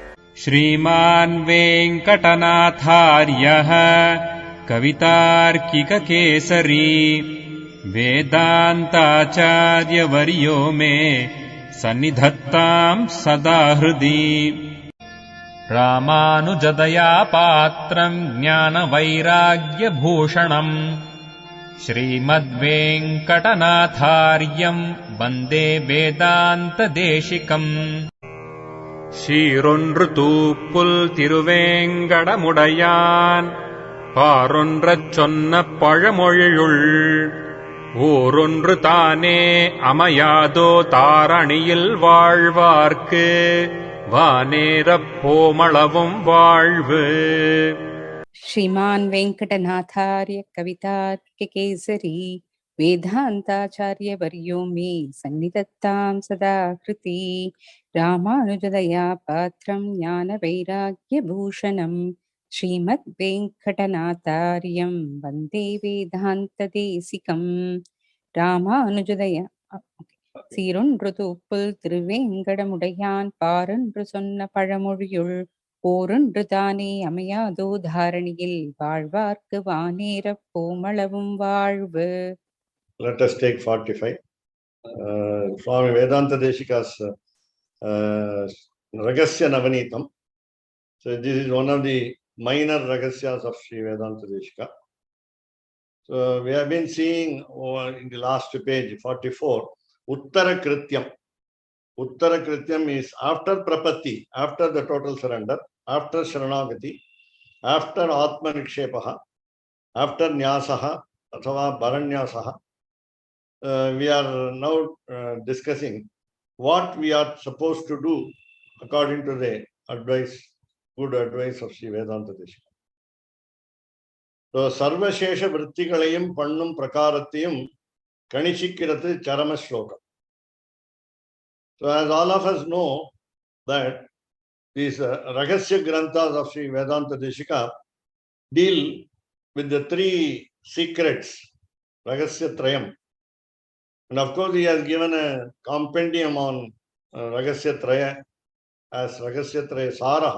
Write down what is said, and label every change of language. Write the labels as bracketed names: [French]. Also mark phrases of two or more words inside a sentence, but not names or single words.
[Sanskrit] श्रीमान् वेङ्कटनाथार्यः कवितार्किककेसरी वेदान्ताचार्यवर्यो मे सन्निधत्ताम् सदा हृदि। रामानुजदया पात्रम् ज्ञानवैराग्यभूषणम् श्रीमद्वेङ्कटनाथार्यम् वन्दे वेदान्तदेशिकम्। [Tamil] ஷீரொன்று தூப்புல் திருவேங்கடமுடையான் பாரொன்றச் சொன்ன பழமொழியுள் ஊரொன்று தானே அமையாதோ தாரணியில் வாழ்வார்க்கு வானேரப் போமளவும் வாழ்வு. [Sanskrit] श्रीमान् वेङ्कटनाथार्य कवितार्किककेसरी वेदान्ताचार्यवर्यो मे सन्निधत्तां सदा हृदि। रामानुजदया पात्रं ज्ञानवैराग्यभूषणं श्रीमद्वेङ्कटनाथार्यं वन्दे वेदान्तदेशिकम्. [Tamil] ராமானுஜதயா சீரொன்று தூப்புல் திருவேங்கடமுடையான் பாரொன்று சொன்ன பழமொழியுள் ஓரொன்று தானே அமையாதோ தாரணியில் வாழ்வார்க்கு வானேரப் போமளவும் வாழ்வு. [English] Let us take 45. Swami Vedanta Deshika's Rahasya Navanitam. So this is one of the minor Rahasyas of Sri Vedanta Deshika. So we have been seeing in the last page, 44, Uttara Krityam. Uttara Krityam is after Prapatti, after the total surrender, after Sharanagati, after [Sanskrit] आत्मनिक्षेपः, [English] after Nyasaha, [Sanskrit] अथवा भरन्यासः. [English] We are now discussing what we are supposed to do according to the advice, good advice of Sri Vedanta Deshika. [Tamil] So, ஸர்வசேஷ வ்ருத்திகளையும் பண்ணும் பிரகாரத்தையும் கணிசிகிறது சரம ஸ்லோக. [English] So, as all of us know that these Rahasya Granthas of Sri Vedanta Deshika deal with the three secrets, Rahasya Trayam. And of course, he has given a compendium on Rahasya Traya as Rahasya Traya Saraha.